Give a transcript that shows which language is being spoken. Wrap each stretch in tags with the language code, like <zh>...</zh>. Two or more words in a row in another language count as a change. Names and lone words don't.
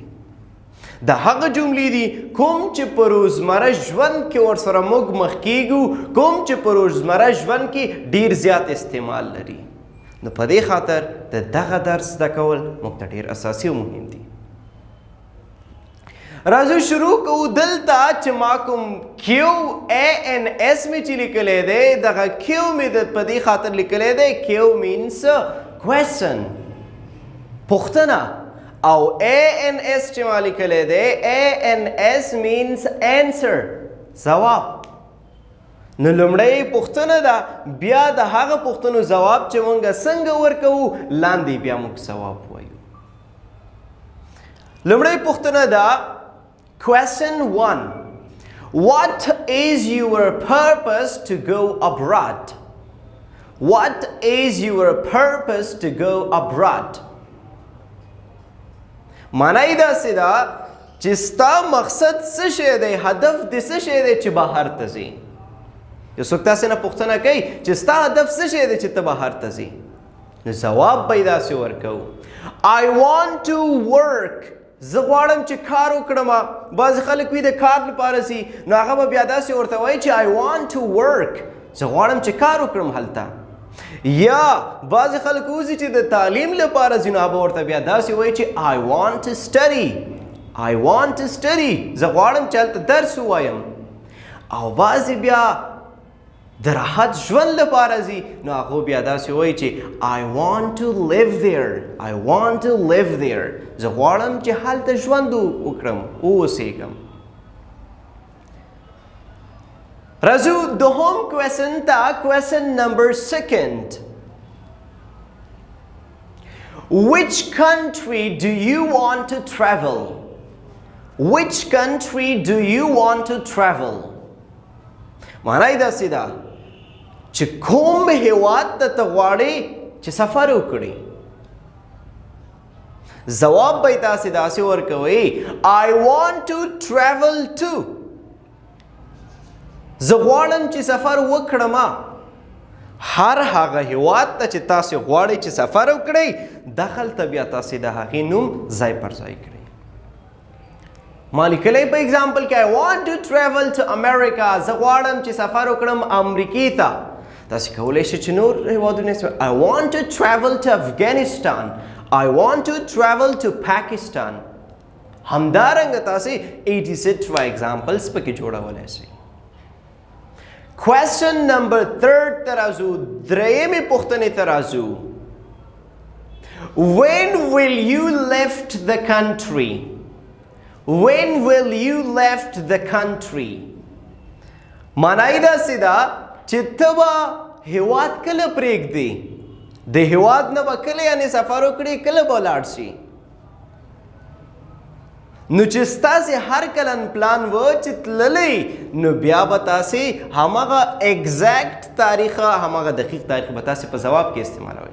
<ps>د هغه جملې دي کوم چې په روزمره ژوند کې ورسره موږ مخ کیږو، کوم چې په روزمره ژوند کې ډیر زیات استعمال لري. نو په دې خاطر د دغه درس زده کول موږ ته ډیر اساسي او مهم دي. راځو شروع کوو. دلته چې ما کوم QANS مې چې لیکلی دی، دغه Q مې په دې خاطر لیکلی دی.</ps> <en>Q means question،</en> <ps>پوښتنه، او ANS چې ما لیکلی دی</ps> <en>ANS means answer،</en> <ps>ځواب. نو لومړی پوښتنه ده، بیا د هغه پوښتنو ځواب چې مونږ څنګه ورکوو، لاندې بیا موږ ځواب وایو. لومړی پوښتنه ده Question 1.</ps> <en>What is your purpose to go abroad? What is your purpose to go abroad?</en> <ps>معنی داسې ده چې ستا مقصد څه شی دی، هدف دې څه شی دی چې بهر ته ځې. یو څوک تاسې نه پوښتنه کوي چې ستا هدف څه شی دی چې ته بهر ته ځې، نو ځواب به یې داسې ورکوو</ps> <en>I want to work.</en> <ps>زه غواړم چې کار وکړم. بعضې خلک وي د کار لپاره ځي، نو هغه به بیا داسې ورته وایي چې</ps> <en>I want to work.</en> <ps>زه غواړم چې کار وکړم هلته. یا بعضې خلک وځي چې د تعلیم لپاره ځي، نو هغه به ورته بیا داسې وایي چې</ps> <en>I want to study. I want to study.</en> <ps>زه غواړم چې هلته درس ووایم. او بعضې بیا د راحت ژوند لپاره ځي، نو هغه بیا داسې وایي چې</ps> <en>I want to live there. I want to live there.</en> <ps>زه غواړم چې هلته ژوند وکړم، واوسېږم. راځو دوهم کوېسن ته.</ps> <en>question number 2. Which country do you want to travel? Which country do you want to travel?</en> <ps>معنی داسې ده چې کوم هیواد ته ته غواړې چې سفر وکړې. ځواب به یې تاسې داسې ورکوئ</ps> <en>I want to travel to.</en> <ps>زه غواړم چې سفر وکړم. هر هغه هیواد ته چې تاسې غواړئ چې سفر وکړئ، دخلته بیا تاسې د هغې نوم ځای پر ځای کړئ. ما لیکلی په اگزامپل کې</ps> <en>I want to travel to America.</en> <ps>زه غواړم چې سفر وکړم امریکې ته. تاسې کولی شئ چې نور هیوادونه</ps> <en>I want to travel to Afghanistan. I want to travel to Pakistan.</en> <ps>همدارنګه تاسې 86 examples پکې جوړولی شئ.</ps> <en>Question number 3</en> <ps>ته راځو. درېیمې پوښتنې ته راځو.</ps> <en>When will you left the country? When will you left the country?</en> <ps>معنی داسې ده چې ته به هیواد کله پرېږدې، د هیواد نه به کله یعنې سفر وکړې، کله به ولاړ شي. نو چې ستاسې هر کلن پلان و چې تللی نو بیا به تاسې هماغه اګزیکټ تاریخ هماغه دقیق تاریخ به تاسې په ځواب کې استعمالوئ.</ps>